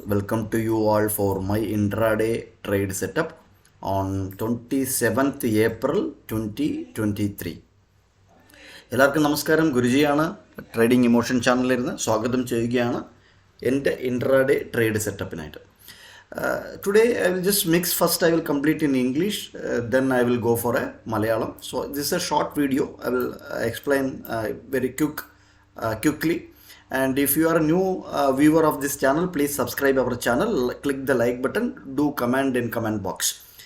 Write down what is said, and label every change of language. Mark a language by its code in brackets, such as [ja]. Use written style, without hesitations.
[en] Welcome to you all for my intraday trade setup on 27th April 2023. [ml] എല്ലാവർക്കും നമസ്കാരം. ഗുരുജിയാണ് trading emotion ചാനലിൽ നിന്ന് സ്വാഗതം ചെയ്യുകയാണ് എൻ്റെ intraday trade സെറ്റപ്പിനായിട്ട്. [en] Today I will just mix. First I will complete in English, then I will go for a Malayalam. So this is a short video. I will explain very quickly. And if you are a new viewer of this channel, please subscribe our channel, click the like button, do comment in comment box.